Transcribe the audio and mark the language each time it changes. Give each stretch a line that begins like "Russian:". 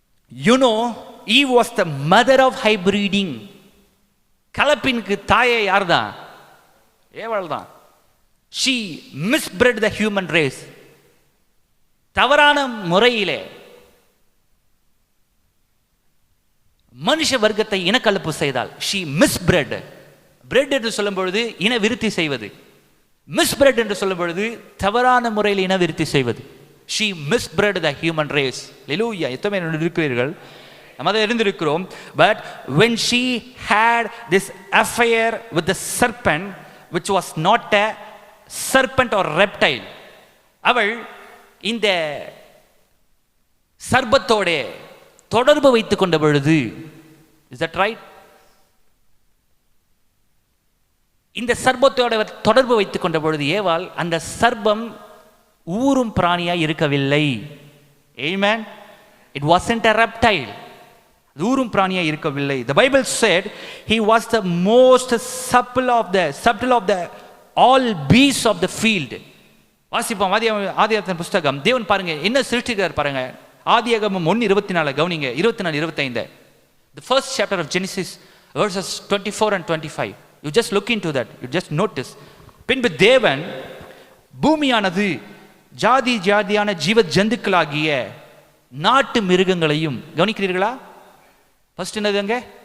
English: You know, Eve was the mother of hybriding.
Tamil: கலப்பினுக்கு தாயே யார் தான்? ஏவாள் தான்.
English: She misbred the human race.
Tamil: தவறான முறையிலே மனுஷ வர்க்கத்தை இனக்கலப்பு செய்தால்
English: she misbred.
Tamil: பிரெட் என்று சொல்லும் பொழுது இன விருத்தி செய்வது, மிஸ்பிரெட் என்று சொல்லும் பொழுது தவறான முறையில் இன விருத்தி செய்வது.
English: she misbred the human race. Hallelujah.
Tamil: எத்தனை இருக்கிறீர்கள்? நம்ம அதை இருந்திருக்கிறோம்.
English: but when she had this affair with the serpent, which was not a serpent or reptile,
Tamil: அவள் இந்த சர்பத்தோட தொடர்பு வைத்துக் கொண்ட பொழுது,
English: is that right?
Tamil: இந்த சர்பத்தோட தொடர்பு வைத்துக் கொண்ட பொழுது ஏவாள் அந்த சர்பம் ஊரும் பிராணியாய் இருக்கவில்லை.
English: Amen. It wasn't a reptile.
Tamil: ஊரும் பிராணியாய் இருக்கவில்லை.
English: The Bible said he was the most subtle of the all beasts of the field.
Tamil: வாசிப்போம் ஆதியாகமத்தின் புஸ்தகம். தேவன் பாருங்க என்ன சிருஷ்டிக்கிறார் பாருங்க. ஆதியாகமம் 1:24 கவனிங்க, 24-25.
English: The first chapter of Genesis, verses 24 and 25. You just look into that. You just notice.
Tamil: பின்பு தேவன் பூமியானது ஜாதி ஜாதியான ஜீவ ஜந்துக்களாகிய நாட்டு மிருகங்களையும், கவனிக்கிறீர்களா? ஃபர்ஸ்ட் என்னதுங்க?